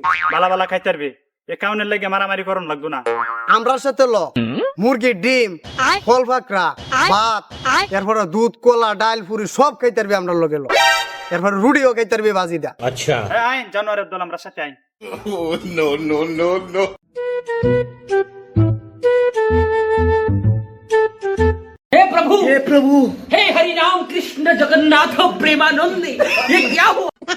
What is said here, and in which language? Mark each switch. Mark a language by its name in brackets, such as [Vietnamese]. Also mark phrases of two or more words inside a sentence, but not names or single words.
[Bangla] বালা বালা খাইতে পারবি, এ কাউনের লেগে মারামারি করন লাগতো না। আমরা সাথে ল মুরগির ডিম, ফল ফাকড়া, ভাত, এরপরে দুধ, কলা, ডাল, পুরি সব খাইতে পারবি আমরা লগে ল। এরপরে রুটিও খাইতে পারবি বাজিদা। আইন জানোয়ারের দল, আমরা সাথে আইন। [Hindi] हे प्रभु हे हरि राम कृष्ण जगन्नाथ प्रेमानंद, ये क्या हुआ?